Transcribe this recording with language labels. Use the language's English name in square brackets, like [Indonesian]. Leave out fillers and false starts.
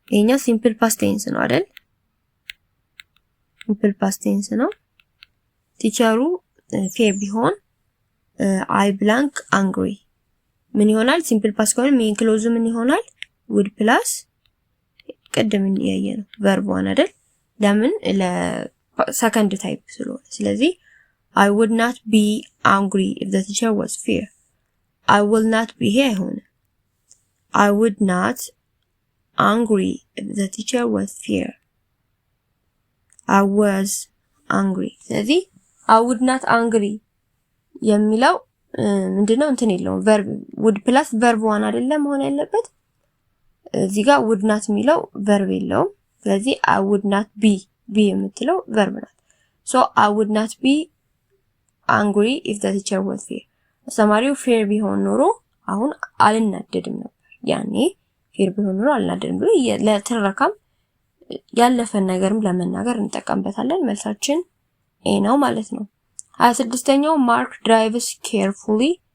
[Amharic] ይሄኛው ሲምፕል ፓስት ቴንስ ነው አይደል? ሲምፕል ፓስት ቴንስ ነው። ቲቸሩ ፌር ቢሆን [English] I blank angry [Amharic] ምን ይሆናል? ሲምፕል ፓስት ከሆነ ሜን ክሎዙ ምን ይሆናል? [English] would plus [Amharic] ቀደም ያየነው [English] verb one አይደል? [Amharic] ለምን ለሰከንድ ታይፕ ስለሆነ። ስለዚህ [English] I would not be angry if the teacher was fair. I will not be here [Amharic] አይሆንም። [English] I would not angry if the teacher was fair. I was angry. ስለዚህ I would not angry [Amharic] የሚለው ምንድነው? እንትን የለውም [English] verb would plus verb one [Amharic] አይደለም መሆን ያለበት። እዚህ ጋር [English] would not የሚለው verb የለውም። ስለዚህ I would not be የምትለው verb ናት። so I would not be angry if the teacher was fair. [Amharic] አስተማሪው fair ቢሆን ኖሮ አሁን አልናደድም ነበር። ያኔ fair ቢሆን ኖሮ አልናደድም ብሎ ለትረካም ያለፈን ነገርም ለመናገር እንጠቀምበታለን። መልሳችን ኤ ነው ማለት ነው። 26ኛው [English] Mark drives carefully.